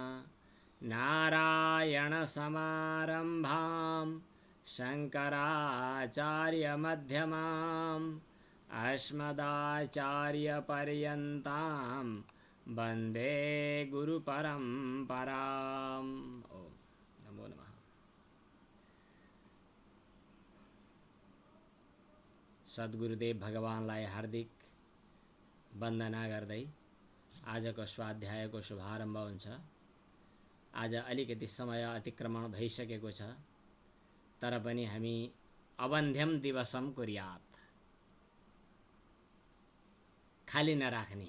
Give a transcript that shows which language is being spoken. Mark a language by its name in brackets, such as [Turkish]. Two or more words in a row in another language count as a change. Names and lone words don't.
[Sanskrit] नारायणसमारम्भां शङ्कराचार्यमध्यमाम् अस्मदाचार्यपर्यन्तां वन्दे गुरुपरम्पराम्। ओम नमो नमः। [Nepali] सद्गुरुदेव भगवानलाई हार्दिक वन्दना गर्दै आजको स्वाध्यायको शुभारम्भ हुन्छ। आज अलिकति समय अतिक्रमण भइसकेको छ, तर पनि हामी [Sanskrit] अवन्ध्यम दिवसम कुर्यात्, [Nepali] खाली नराख्ने।